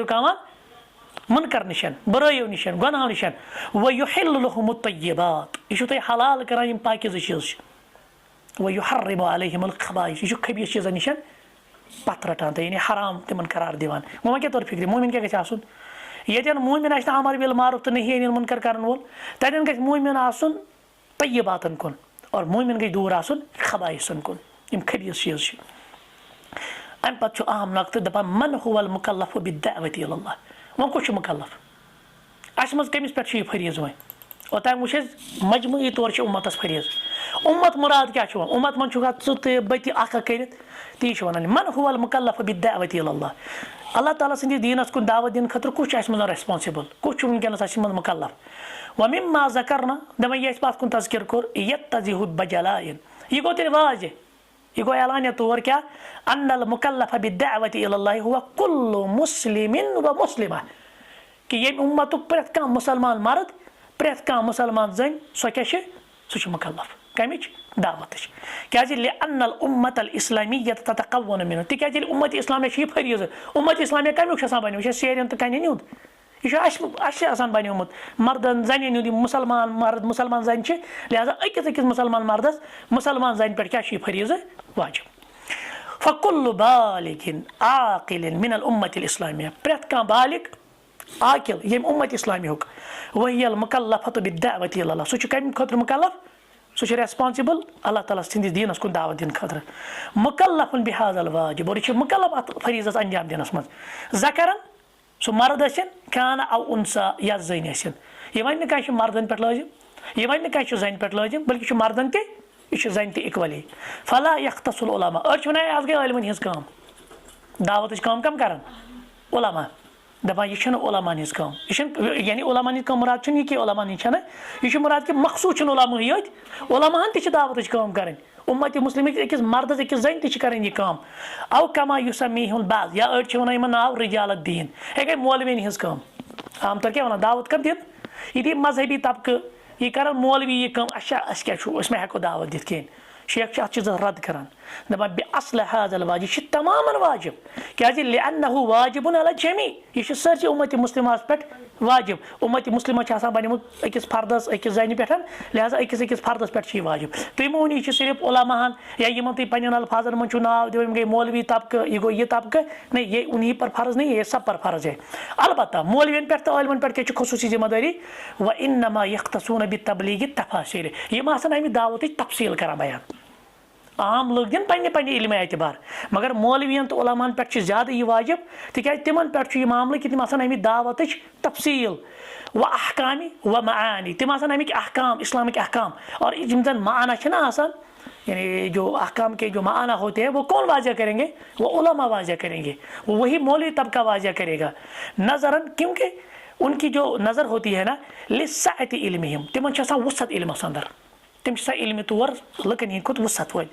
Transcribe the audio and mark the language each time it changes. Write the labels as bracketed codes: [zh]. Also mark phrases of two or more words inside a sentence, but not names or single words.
[ks] رُکاوان مُنکر نِشن بُرٲیو نِشن گۄنہو نِشن [ar] ویحل لہُم الطیبات [ks] یہِ چھُو تۄہہِ حلال کران یِم پاکیزٕ چیٖز چھِ [ar] ویحرم علیہم الخبائث [ks] یہِ چھُ خبیٖث چیٖزن نِشن پتھ رٹان تہٕ یعنی حرام تِمن قرار دِوان وۄنۍ کیاہ توٚر فِکرِ مومِن کیاہ گژھِ آسُن ییٚتٮ۪ن مومِن آسہِ نہٕ [ar] امر بالمعروف [ks] تہٕ [ar] نہی عن المنکر [ks] کرن وول تتٮ۪ن گژھِ مومِن آسُن طیباتن کُن اور مومِن گژھِ دوٗر آسُن خبائثن کُن یِم خبیٖث چیٖز چھِ امہِ پتہٕ چھُ اہم نۄقطہٕ دپان [ar] من هو المکلف بالدعوة الى الله [ks] وۄنۍ کُس چھُ مُکلف اسہِ منٛز کٔمِس پٮ۪ٹھ چھُ یہِ فریٖض وۄنۍ اوٚتام وٕچھ اَسہِ مجموعی طور چھِ اُمتس فریٖض اُمت مُراد کیاہ چھُ وۄنۍ اُمت منٛز چھُکھ ژٕ تہِ بہٕ تہِ اکھ کٔرِتھ تی چھِ ونان [ar] من هو المکلف بالدعوة الى الله [ks] اللہ تعالیٰ سٕنٛدِس دیٖنس کُن دعوت دِنہٕ خٲطرٕ کُس چھُ اسہِ منٛز ریسپانسِبل کُس چھُ وٕنکیٚنس اسہِ منٛز مُکلف ومما ذکرنا دپان یہِ اَسہِ پتھ کُن تذکِر کوٚر [ar] یتضح بجلائن [ks] یہِ گوٚو تیٚلہِ واضح یہِ گوٚو اعلانیہ طور کیاہ [ar] ان المکلف بالدعوة الى الله هو كل مسلم ومسلمہ [ks] کہِ ییٚمہِ اُمتُک پرٛٮ۪تھ کانٛہہ مُسلمان مرد پرٛٮ۪تھ کانٛہہ مُسلمان زٔنۍ سۄ کیاہ چھِ سُہ چھُ مُکلف کمِچ دعوتٕچ کیازِ [ar] لأن الأمة الإسلامية تتكون منه [ks] تِکیازِ ییٚلہِ اُمت اسلامیہ چھِ یہِ فریٖضہٕ اُمت اسلامیہ کمیُک چھُ آسان بنیومُت یہِ چھُ سیرٮ۪ن تہٕ کنٮ۪ن ہُنٛد یہِ چھُ اَسہِ آسان بنیومُت مردن زنٮ۪ن ہُنٛد یِم مُسلمان مرد مُسلمان زنہِ چھِ لہٰذا أکِس مُسلمان مردس مُسلمان زنہِ پٮ۪ٹھ کیاہ چھُ یہِ فریٖضہٕ [ar] واجب فكل بالغ عاقل من الأمة الإسلامية [ks] پرٛٮ۪تھ کانٛہہ بالغ عاقل ییٚمہِ اُمت اسلامیہُک [ar] وہی المکلفة بالدعوة الى الله [ks] سُہ چھُ کمہِ خٲطرٕ مُکلف سُہ چھُ ریسپانسِبل اللہ تعالیٰ سٕنٛدِس دیٖنس کُن دعوت دِنہٕ خٲطرٕ مُکلف [ar] بہذا الواجب [ks] اور یہِ چھُ مُکلف اتھ فریٖضس انجام دِنس منٛز ذکرن سُہ مرد ٲسِن [ar] کان او اُنسا [ks] یا زٔنۍ ٲسِن یہِ وَنہِ نہٕ کانٛہہ چھُ مردن پٮ۪ٹھ لٲزِم یہِ وَنہِ نہٕ کانٛہہ چھُ زنہِ پٮ۪ٹھ لٲزِم بلکہِ چھُ مردن تہِ یہِ چھُ زنہِ تہِ اِکولی [ar] فلا یختص العلماء [ks] أڑۍ چھِ ونان آز گٔے عٲلمن ہِنٛز کٲم دعوتٕچ کٲم کم کران علما دپان یہِ چھنہٕ علماہن ہِنٛز کٲم یہِ چھنہٕ یعنی علماہن ہِنٛز کٲم مُراد چھُنہٕ یہِ کہِ علماہن ہِنٛز چھنہٕ یہِ چھُ مُراد کہِ مخصوٗص چھُنہٕ علماہٕے یٲتۍ علماہن تہِ چھِ دعوتٕچ کٲم کرٕنۍ اُمتِ مُسلمٕکۍ أکِس مردس أکِس زنہِ تہِ چھِ کرٕنۍ یہِ کٲم [ar] او کما یُسمیٖہُم بعض [ks] یا أڑۍ چھِ ونان یِمن ناو [ar] رِجال الدیٖن [ks] یہِ گٔے مولوِین ہِنٛز کٲم عام طور کیاہ ونان دعوت کر دِنۍ یہِ دی مذہبی طبقہٕ یہِ کرن مولوی یہِ کٲم أسۍ کیاہ چھُ أسۍ ما ہٮ۪کو دعوت دِتھ کِہینۍ شیخ چھُ اتھ چیٖزس رد کران دپان [ar] بِاصلِ هذا الواجب [ks] یہِ چھُ تمامن واجب کیازِ [ar] لأنه واجب علی الجمیع [ks] یہِ چھُ سٲرسٕے اُمتِ مُسلماہس پٮ۪ٹھ واجب اُمتِ مُسلمہ چھِ آسان بنیومُت أکِس فردس أکِس زنہِ پٮ۪ٹھ لہٰذا أکِس فردس پٮ۪ٹھ چھُ یہِ واجب تُہۍ مہٕ ؤنِو یہِ چھُ صرف علماہن یا یِمن تُہۍ پننٮ۪ن الفاظن منٛز چھُو ناو دِوان یِم گٔے مولوی طبقہٕ یہِ گوٚو یہِ طبقہٕ [ur] نہ یہ انہیں پر فرض نہیں یہ سب پر فرض ہے [ks] البتہ مولوین پٮ۪ٹھ تہٕ عٲلمن پٮ۪ٹھ کیاہ چھِ خصوٗصی ذمہٕ دٲری [ar] وانما یختصون بالتبلیغ التفاصیل [ks] یِم آسن امہِ دعوتٕچ تفصیل کران بیان عام لُکھ دِن پننہِ علمِ اعتبار مگر مولوِین تہٕ علماہن پٮ۪ٹھ چھُ زیادٕ یہِ واجب تِکیازِ تِمن پٮ۪ٹھ چھُ یہِ معاملہٕ کہِ تِم آسن امہِ دعوتٕچ تفصیل [ar] و احکامِ و معانی [ks] تِم آسن امیِکۍ احکام اسلامٕکۍ احکام اور یِم زن معنا چھِنہ آسان [ur] یعنی جو احکام کے جو معنا ہوتے ہیں وہ کون واضح کریں گے وہ علماء واضح کریں گے وہی مولوی طبقہ واضح کرے گا [ks] نظرن [ur] کیونکہ ان کی جو نظر ہوتی ہے نا [ar] لسعت علمہم [ks] تِمن چھِ آسان وُسعت علمس اندر تِم چھِ آسان علمہِ طور لُکن ہِنٛدۍ کھۄتہٕ وُسعت